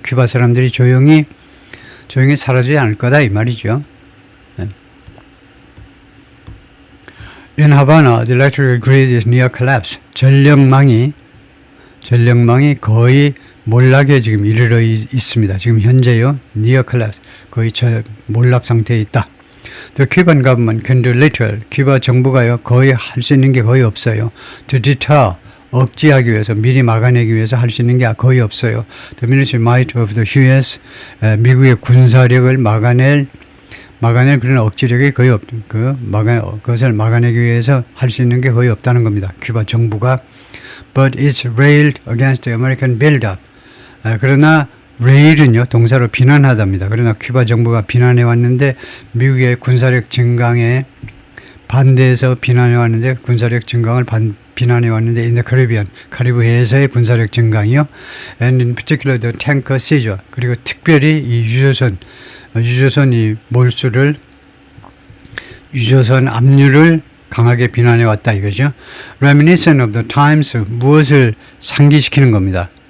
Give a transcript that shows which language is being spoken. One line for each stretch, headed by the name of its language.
Korean: 큐바 사람들이 조용히 사라지지 않을 거다 이 말이죠.
English: In Havana, the electrical grid is near collapse.
Korean: 전력망이 거의 몰락에 지금 이르러 있습니다. 지금 현재요,
English: near collapse,
Korean: 거의 몰락 상태에 있다.
English: The Cuban government can do little.
Korean: 큐바 정부가요, 거의 할 수 있는 게 거의 없어요.
English: To deter,
Korean: 억제하기 위해서, 미리 막아내기 위해서 할 수 있는 게 거의 없어요.
English: The military might of the US,
Korean: 미국의 군사력을 막아낼 그런 억지력이 거의 그것을 막아내기 위해서 할 수 있는 게 거의 없다는 겁니다. 큐바 정부가.
English: But it's railed against the American build-up.
Korean: 그러나 rail은요, 동사로 비난하답니다. 그러나 큐바 정부가 비난해 왔는데, 미국의 군사력 증강에 반대해서 비난해 왔는데, 군사력 증강을 비난해 왔는데,
English: in the Caribbean,
Korean: 카리브해에서의 군사력 증강이요.
English: And in particular the tanker seizure.
Korean: 그리고 특별히 이 유조선 이 유조선 압류를 강하게 비난해 왔다 이거죠.
English: Reminiscent of the times,
Korean: 무엇을 상기시키는 겁니다.